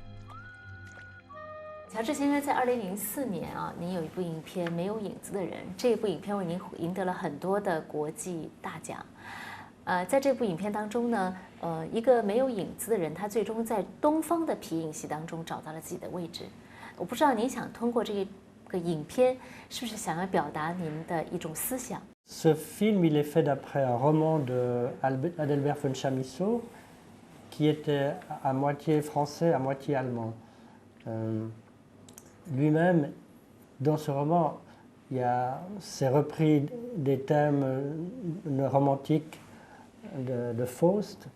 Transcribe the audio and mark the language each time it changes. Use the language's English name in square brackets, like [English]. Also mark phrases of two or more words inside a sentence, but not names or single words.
[Chinese] 乔治先生在2004年啊，您有一部影片《没有影子的人》，这部影片为您赢得了很多的国际大奖。在这部影片当中呢，一个没有影子的人，他最终在东方的皮影戏当中找到了自己的位置。我不知道您想通过这个影片，是不是想要表达您的一种思想？ [French] Ce film, il est fait d'après un roman d'Adalbert von Chamisso, qui était à moitié français, à moitié allemand. Lui-même, dans ce roman, c'est repris des thèmes romantiques de Faust.